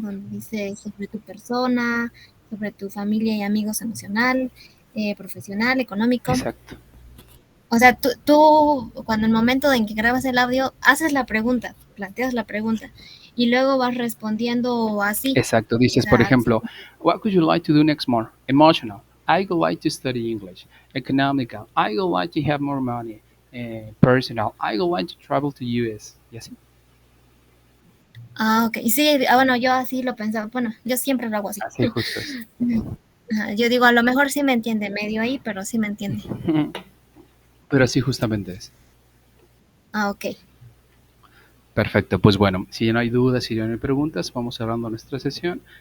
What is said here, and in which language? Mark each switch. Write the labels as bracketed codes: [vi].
[es] Donde dice sobre tu persona, sobre tu familia y amigos emocional, profesional, económico. exacto. O sea, tú cuando en el momento en que grabas el audio, haces la pregunta, planteas la pregunta y luego vas respondiendo así. Exacto, O dices, por sea, ejemplo, [en] what would you like to do next more? Emotional. I would like to study English. Economical. I would like to have more money. Personal. I would like to travel to US. [es] Y así. ok. Y sí, bueno, yo así lo pensaba. Bueno, yo siempre lo hago así. Así justo es. Ajá, yo digo, a lo mejor sí me entiende medio ahí, pero sí me entiende. Pero así justamente es. Ok. Perfecto, pues bueno, si ya no hay dudas, si ya no hay preguntas, vamos cerrando nuestra sesión.